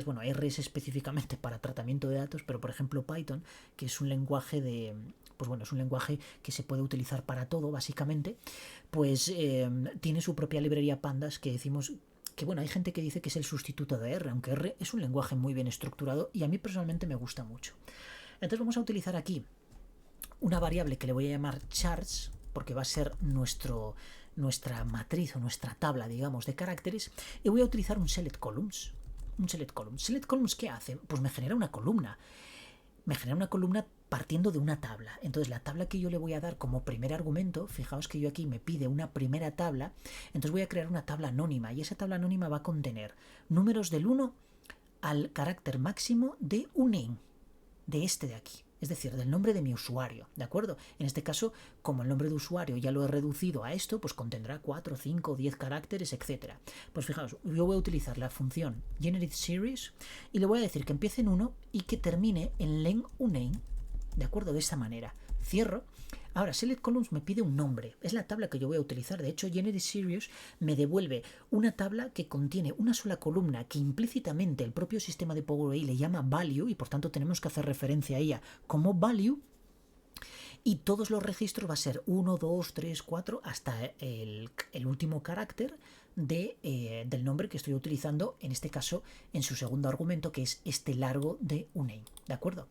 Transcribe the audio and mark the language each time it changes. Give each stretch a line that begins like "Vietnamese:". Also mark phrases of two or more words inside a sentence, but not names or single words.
Spanish: Bueno, R es específicamente para tratamiento de datos, pero por ejemplo Python, que es un lenguaje pues bueno, es un lenguaje que se puede utilizar para todo, básicamente, pues tiene su propia librería Pandas, que decimos que, bueno, hay gente que dice que es el sustituto de R, aunque R es un lenguaje muy bien estructurado y a mí personalmente me gusta mucho. Entonces vamos a utilizar aquí una variable que le voy a llamar charts, porque va a ser nuestra matriz o nuestra tabla, digamos, de caracteres, y voy a utilizar un
English: select columns.
Spanish: Un
English: select columns. Select columns,
Spanish: ¿qué hace? Pues me genera una columna. Me genera una columna partiendo de una tabla. Entonces la tabla que yo le voy a dar como primer argumento, fijaos que yo aquí me pide una primera tabla, entonces voy a crear una tabla anónima, y esa tabla anónima va a contener números del 1 al carácter máximo de un name, de este de aquí. Es decir, del nombre de mi usuario, ¿de acuerdo? En este caso, como el nombre de usuario ya lo he reducido a esto, pues contendrá 4, 5, 10 caracteres, etc. Pues fijaos, yo voy a utilizar la función generateSeries y le voy a decir que empiece en 1 y que termine en len uname, ¿de acuerdo? De esta manera. Cierro. Ahora,
English: select columns
Spanish: me pide un nombre. Es la tabla que yo voy a utilizar. De hecho, generateSeries me devuelve una tabla que contiene una sola columna que implícitamente el propio sistema de Power BI le llama value y por tanto tenemos que hacer referencia a ella como value. Y todos los registros va a ser 1, 2, 3, 4 hasta el último carácter del nombre que estoy utilizando, en este caso en su segundo argumento, que es este largo de uname, ¿de acuerdo?